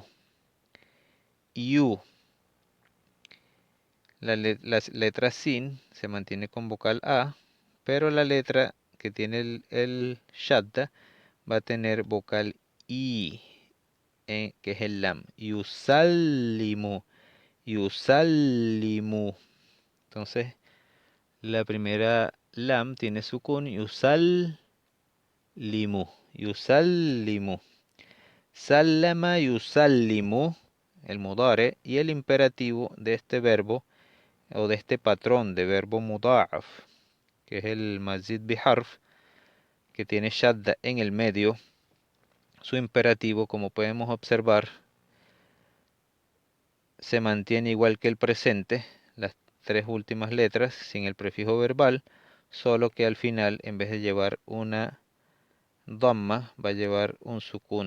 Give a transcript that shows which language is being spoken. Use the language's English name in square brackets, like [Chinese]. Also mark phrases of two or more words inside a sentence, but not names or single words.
[Spanish] You. La letra sin se mantiene con vocal A, pero la letra que tiene el shadda va a tener vocal I, que es el lam. [Arabic] يسلّم. يسلّم. [Spanish] Entonces, la primera lam tiene sukun. [Arabic] يسلّم. يسلّم. سلّم يسلّم, [Spanish] el mudare, y el imperativo de este verbo o de este patrón de verbo muda'af, que es el mazid biharf, que tiene shadda en el medio. Su imperativo, como podemos observar, se mantiene igual que el presente, las tres últimas letras sin el prefijo verbal, solo que al final, en vez de llevar una dhamma, va a llevar un sukun.